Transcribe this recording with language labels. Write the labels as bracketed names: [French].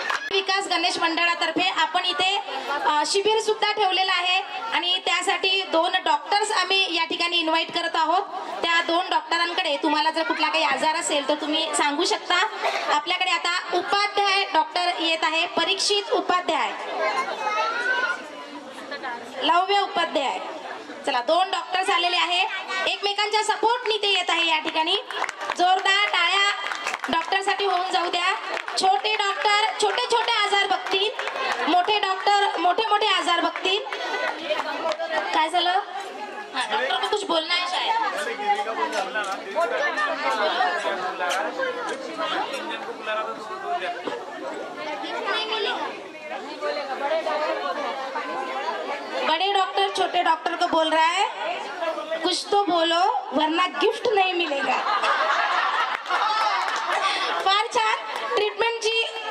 [Marathi] विकास गणेश मंडळातर्फे आपण इथे शिबिर सुद्धा ठेवलेलं आहे आणि त्यासाठी 2 डॉक्टर्स आम्ही या ठिकाणी इन्व्हाइट करत आहोत. त्या 2 डॉक्टरांकडे तुम्हाला जर कुठला काही आजार असेल तर तुम्ही सांगू शकता. आपल्याकडे आता उपाध्याय डॉक्टर येत आहे. परीक्षित उपाध्याय, लव्य उपाध्याय. चला 2 डॉक्टर्स आलेले आहे. एकमेकांच्या सपोर्टनी ते येत आहे या ठिकाणी. जोरदार टाळ्या डॉक्टर साठी होऊन जाऊ द्या. छोटे डॉक्टर छोटे छोटे आजार बघतील, मोठे डॉक्टर मोठे मोठे आजार बघतील. काय झालं? [Hindi] डॉक्टर को कुछ बोलना है शायद. बड़े डॉक्टर छोटे डॉक्टर को बोल रहा है कुछ तो बोलो वरना गिफ्ट नहीं मिलेगा. [Marathi] फार छान ट्रीटमेंटची